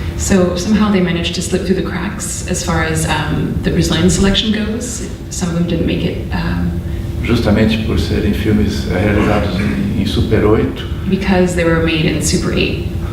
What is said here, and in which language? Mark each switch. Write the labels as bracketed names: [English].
[English] So somehow they managed to slip through the cracks as far as the Brazilian selection goes. Some of them didn't make it. [Portuguese] Justamente por serem filmes realizados em Super 8. [English] Because they were made in Super 8.